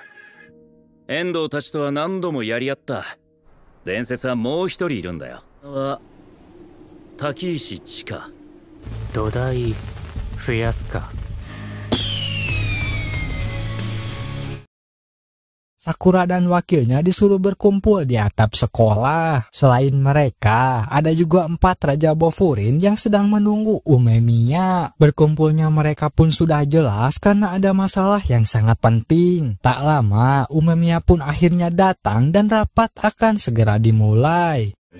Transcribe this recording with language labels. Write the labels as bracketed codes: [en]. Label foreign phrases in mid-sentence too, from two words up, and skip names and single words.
[ja] 遠藤たちとは何度もやり合った。伝説はもう一人いるんだよ。滝石千佳。土台増やすか。 [id] Sakura dan wakilnya disuruh berkumpul di atap sekolah. Selain mereka, ada juga 4 Raja Bofurin yang sedang menunggu Umemiya. Berkumpulnya mereka pun sudah jelas karena ada masalah yang sangat penting. Tak lama, Umemiya pun akhirnya datang dan rapat akan segera dimulai.